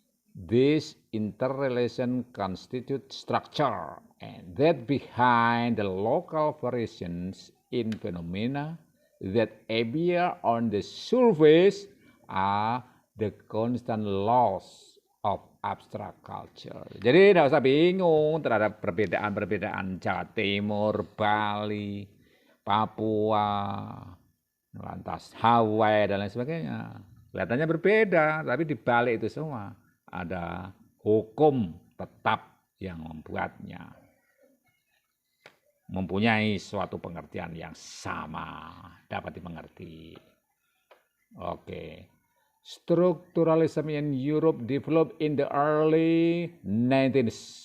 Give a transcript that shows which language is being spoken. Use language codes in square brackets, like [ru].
[en] This interrelation constitutes structure, and that behind the local variations in phenomena that appear on the surface are the constant laws of abstract culture. [id] Jadi tidak usah bingung terhadap perbedaan-perbedaan Jawa Timur, Bali, Papua, lantas Hawaii dan lain sebagainya. Kelihatannya berbeda, tapi di balik itu semua ada hukum tetap yang membuatnya mempunyai suatu pengertian yang sama, dapat dimengerti. Oke. [en] Structuralism in Europe developed in the early 1000s.